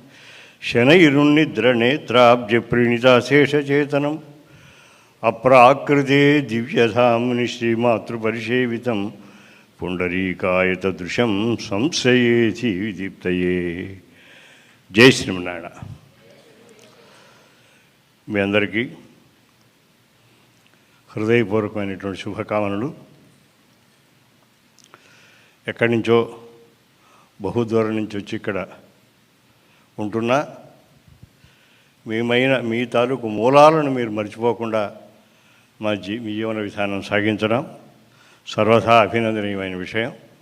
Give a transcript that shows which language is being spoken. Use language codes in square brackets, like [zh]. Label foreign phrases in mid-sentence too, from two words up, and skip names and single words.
[sa] शनैरुन्निद्रनेत्राब्जप्रीणिताशेषचेतनम् अप्राकृते दिव्यधाम्नि श्रीमातृपरिसेवितं पुण्डरीकायतदृशं संशयेति विदीप्तये. [te] जय శ్రీమన్నారాయణ. మీ అందరికీ హృదయపూర్వకమైనటువంటి శుభకామనలు. ఎక్కడి నుంచో బహుదూరం నుంచి వచ్చి ఇక్కడ ఉంటున్నా మీ తాలూకు మూలాలను మీరు మర్చిపోకుండా మీ జీవన విధానం సాగించడం సర్వథా అభినందనీయమైన విషయం.